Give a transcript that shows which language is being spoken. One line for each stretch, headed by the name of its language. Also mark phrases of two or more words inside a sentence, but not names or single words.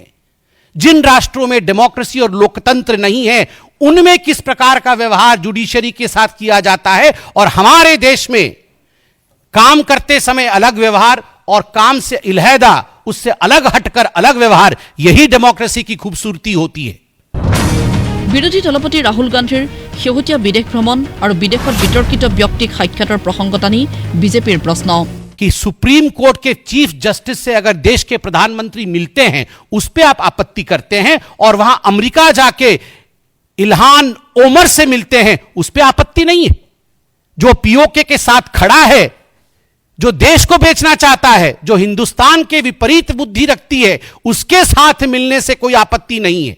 Hindi: जिन राष्ट्रों में डेमोक्रेसी और लोकतंत्र नहीं है, उनमें किस प्रकार का व्यवहार जुडिशरी के साथ किया जाता है, और हमारे देश में काम करते समय अलग व्यवहार और काम से इल्हैदा उससे अलग हटकर अलग व्यवहार, यही डेमोक्रेसी की खूबसूरती होती है।
Assamese: বিৰোধী দলপতি ৰাহুল গান্ধীৰ শেহতীয়া বিদেশ ভ্ৰমণ আৰু বিদেশত বিতৰ্কিত ব্যক্তিক সাক্ষাতৰ প্ৰসংগ টানি বিজেপিৰ প্ৰশ্ন
Hindi: कि
English: Supreme Court
Hindi: के
English: Chief Justice
Hindi: से अगर देश के प्रधानमंत्री मिलते हैं, उस पर आप आपत्ति करते हैं, और वहां अमेरिका जाके इल्हान ओमर से मिलते हैं, उस पर आपत्ति नहीं है। जो पीओके के साथ खड़ा है, जो देश को बेचना चाहता है, जो हिंदुस्तान के विपरीत बुद्धि रखती है, उसके साथ मिलने से कोई आपत्ति नहीं है।